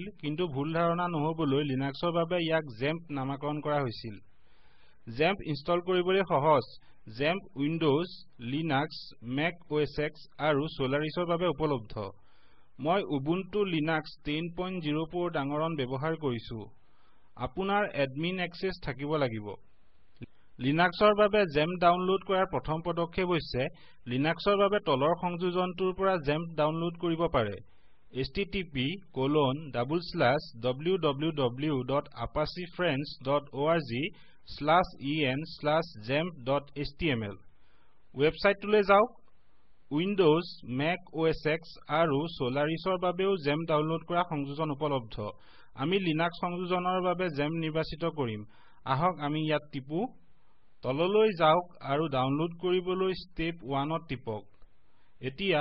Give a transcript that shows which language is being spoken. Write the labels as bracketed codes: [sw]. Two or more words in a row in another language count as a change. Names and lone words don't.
[as] কিন্তু ভুল ধাৰণা নহবলৈ লিনাক্সৰ বাবে ইয়াক জেম্প নামকৰণ কৰা হৈছিল জেম্প ইনষ্টল কৰিবলৈ সহজ জেম্প উইন্ডোজ লিনাক্স মেক OS X আৰু সোলাৰিছৰ বাবে উপলব্ধ মই উবুন্টু লিনাক্স 10.04 ডাঙৰণ ব্যৱহাৰ কৰিছো আপোনাৰ [en] admin access [as] থাকিব লাগিব লিনাক্সৰ বাবে জেম্প ডাউনলোড কৰাৰ প্ৰথম পদক্ষেপ হৈছে লিনাক্সৰ বাবে তলৰ সংযোজনটোৰ পৰা জেম্প ডাউনলোড কৰিব পাৰে http://www.apacifriends.org/en/jemp.html ৱেবছাইটটোলৈ যাওক উইন্ডোজ মেক OS X আৰু সোলাৰিছৰ বাবেও জেম্প ডাউনলোড কৰা সংযোজন উপলব্ধ আমি লিনাক্স সংযোজনৰ বাবে জেম্প নিৰ্বাচিত কৰিম আহক আমি ইয়াত টিপু তললৈ যাওক আৰু ডাউনলোড কৰিবলৈ ষ্টেপ 1ত টিপক এতিয়া